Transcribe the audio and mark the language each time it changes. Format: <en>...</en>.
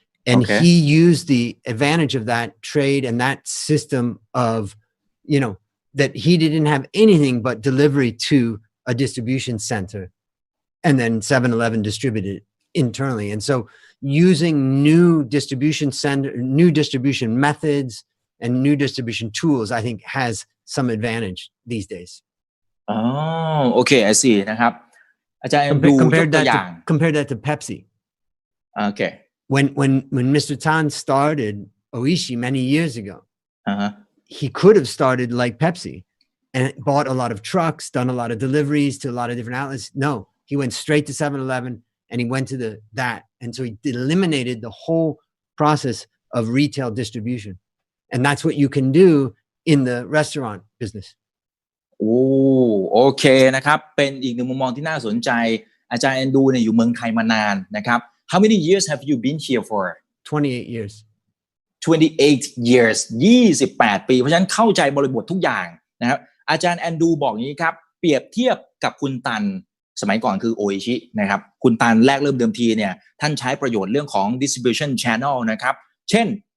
<en>And he used the advantage of that trade and that system of, that he didn't have anything but delivery to a distribution center, and then 7-Eleven distributed internally. And so using new distribution methods and new distribution tools, I think has some advantage these days. Okay, I see</en> <th>นะครับอาจารย์ดูยกตัวอย่าง</th> <en>compare that to Pepsi. Okay. When Mr. Tan started Oishi many years ago, he could have started like Pepsi and bought a lot of trucks, done a lot of deliveries to a lot of different outlets. No, he went straight to 7-Eleven and he went to that. And so he eliminated the whole process of retail distribution. And that's what you can do in the restaurant business.</en> <th>โอเคนะครับเป็นอีกหนึ่งมุมมองที่น่าสนใจอาจารย์แอนดูเนี่ยอยู่เมืองไทยมานานนะครับ</th> <en>How many years have you been here for? 28 years. 28 years</en> <th>28 ปีเพราะฉะนั้นเข้าใจบริบททุกอย่างนะครับอาจารย์แอนดูบอกอย่างนี้ครับเปรียบเทียบกับคุณตันสมัยก่อนคือโออิชินะครับคุณตันแรกเริ่มเดิมทีเนี่ยท่านใช้ประโยชน์เรื่องของ distribution channel นะครับเช่น</th>